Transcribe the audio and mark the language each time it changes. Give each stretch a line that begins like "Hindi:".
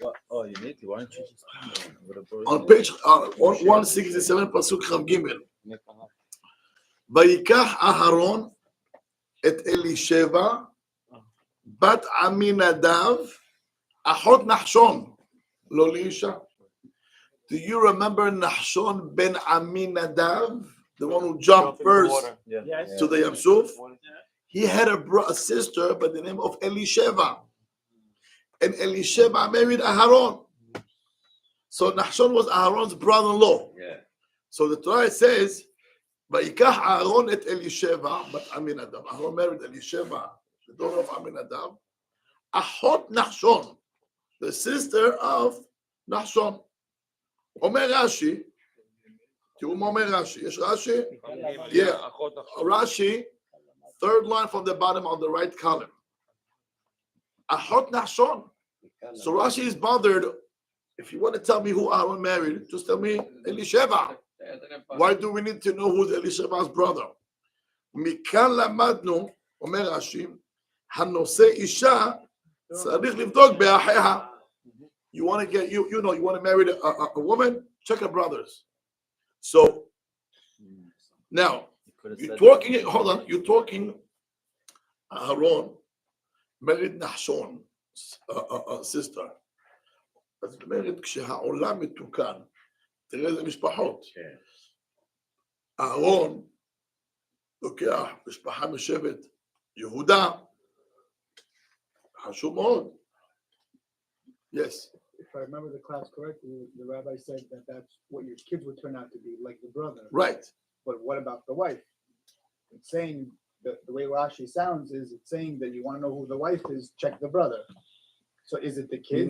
English: Oh, you need to. Why don't you just on page 167, פסוק כ"ג.
Hebrew: ויקח אהרון את אלישבע, בת עמינדב, אחות נחשון, לא לאישה.
English: Do you remember Nachshon ben Aminadav, the one who jumped first to the Yam Suf? He had a sister by the name of Elisheva. And Elisheva married Aharon. So Nachshon was Aharon's brother-in-law. Yeah. So the Torah says,
Hebrew: "Vayikach Aharon et Elisheva, but Aminadav."
English: Aharon married Elisheva, the daughter of Aminadav. Achot Nachshon, the sister of Nachshon.
Hebrew: Omer Rashi, Omer Rashi.
English: Yes, Rashi? Yeah. Rashi, third line from the bottom on the right column. Achot Nachshon. So Rashi is bothered. If you want to tell me who Aaron married, just tell me Elisheva. Why do we need to know who's Elishaba's brother?
Hebrew: מכאן למדנו, אומר רש"י, הנושא אישה צריך לבדוק באחיה.
English: You want to get, you know, you want to marry a woman, check her brothers. So, now, you're talking, hold on, you're talking, Aaron married Nahshon, sister.
Hebrew: אז אומרת, כשהעולם מתוקן, תראה איזה משפחות. אהרון לוקח משפחה משבט יהודה, חשוב מאוד.
English: Yes. If I remember the class correctly, the rabbi said that that's what your kids would turn out to be, like the brother. Right. But what about the wife? It's saying that the way Rashi sounds is it's saying that you want to know who the wife is, check the brother. So is it the kids?